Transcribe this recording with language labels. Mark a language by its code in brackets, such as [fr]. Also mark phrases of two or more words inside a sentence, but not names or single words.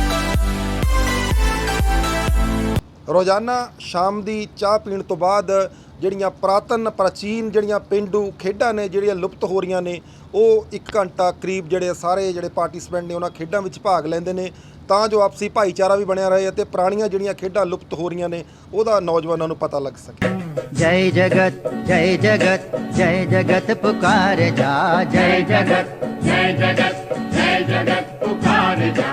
[pa] ਰੋਜ਼ਾਨਾ ਸ਼ਾਮ ਦੀ ਚਾਹ ਪੀਣ ਤੋਂ ਬਾਅਦ ਜਿਹੜੀਆਂ ਪੁਰਾਤਨ ਪ੍ਰਾਚੀਨ ਜਿਹੜੀਆਂ ਪੇਂਡੂ ਖੇਡਾਂ ਨੇ ਜਿਹੜੀਆਂ ਲੁਪਤ ਹੋ ਰਹੀਆਂ ਨੇ, ਉਹ 1 ਘੰਟਾ ਕਰੀਬ ਜਿਹੜੇ ਸਾਰੇ ਜਿਹੜੇ ਪਾਰਟਿਸਪੈਂਟ ਨੇ ਉਹਨਾਂ ਖੇਡਾਂ ਵਿੱਚ ਭਾਗ ਲੈਂਦੇ ਨੇ ਤਾਂ ਜੋ ਆਪਸੀ ਭਾਈਚਾਰਾ ਵੀ ਬਣਿਆ ਰਹੇ ਅਤੇ ਪੁਰਾਣੀਆਂ ਜਿਹੜੀਆਂ ਖੇਡਾਂ ਲੁਪਤ ਹੋ ਰਹੀਆਂ ਨੇ ਉਹਦਾ ਨੌਜਵਾਨਾਂ ਨੂੰ ਪਤਾ ਲੱਗ ਸਕੇ। [hi] जय जगत जय जगत जय जगत पुकार जा, जय जगत जय जगत जय जगत पुकार जा,